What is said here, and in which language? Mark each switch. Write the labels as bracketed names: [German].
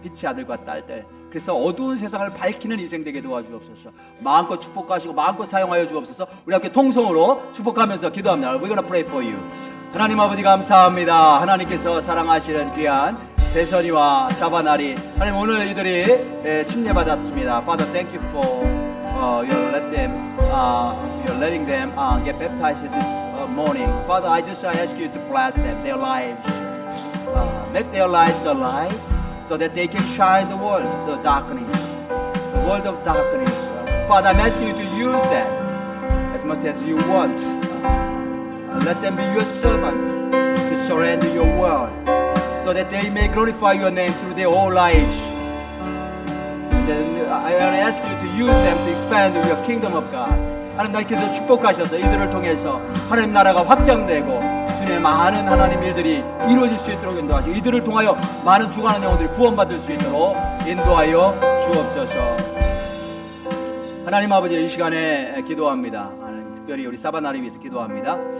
[Korean] 빛의 아들과 딸들, 그래서 어두운 세상을 밝히는 인생 되게 도와주옵소서. 마음껏 축복하시고 마음껏 사용하여 주옵소서. 우리 함께 통성으로 축복하면서 기도합니다. [English] We're gonna pray for you. [Korean] 하나님 아버지 감사합니다. 하나님께서 사랑하시는 귀한 제선이와 사바나리, 하나님 오늘 이들이 침례받았습니다. [English] Father, thank you for you're letting them get baptized this morning. Father, I just ask you to bless them, their lives, make their lives the light, so that they can shine the world, the world of darkness. Father, I'm asking you to use them as much as you want. Let them be your servant to surrender your word, so that they may glorify your name through their whole lives. And then I ask you to use them to expand your kingdom of God. [Korean] 하나님께서 축복하셔서 이들을 통해서 하나님 나라가 확장되고 주님의 많은 하나님 일들이 이루어질 수 있도록 인도하시고, 이들을 통하여 많은 죽어가는 영혼들이 구원받을 수 있도록 인도하여 주옵소서. 하나님 아버지, 이 시간에 기도합니다. 특별히 우리 사바나리 위해서 기도합니다.